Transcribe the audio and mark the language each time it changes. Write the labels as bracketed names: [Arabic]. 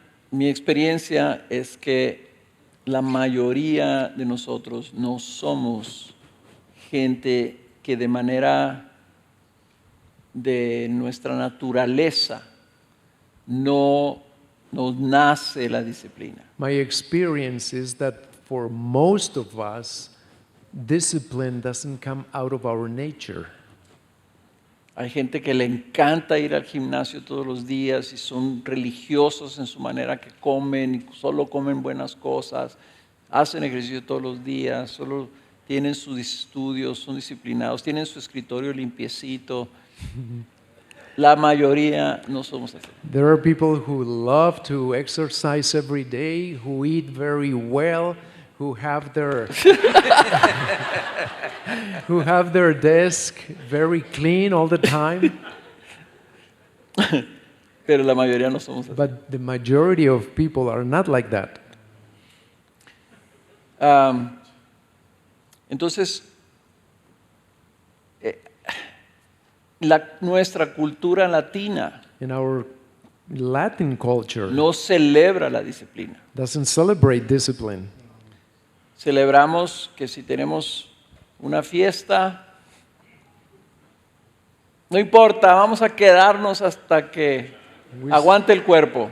[Spanish] Mi experiencia es que la mayoría de nosotros no somos gente que de manera de nuestra naturaleza no nos nace la disciplina. [English] My experience is that for most of us, discipline doesn't come out of our nature. [Spanish] Hay gente que le encanta ir al gimnasio todos los días y son religiosos en su manera que comen y solo comen buenas cosas, hacen ejercicio todos los días, solo tienen sus estudios, son disciplinados, tienen su escritorio limpiecito. La mayoría no somos así. [English] There are people who love to exercise every day, who eat very well, who have their who have their desk very clean all the time. [Spanish] Pero la mayoría no somos así. [English] But the majority of people are not like that. [Spanish] Entonces, nuestra cultura latina [English] In our Latin culture, [Spanish] no celebra la disciplina. [English] doesn't celebrate discipline. [Spanish] Celebramos que si tenemos una fiesta, no importa, vamos a quedarnos hasta que aguante el cuerpo.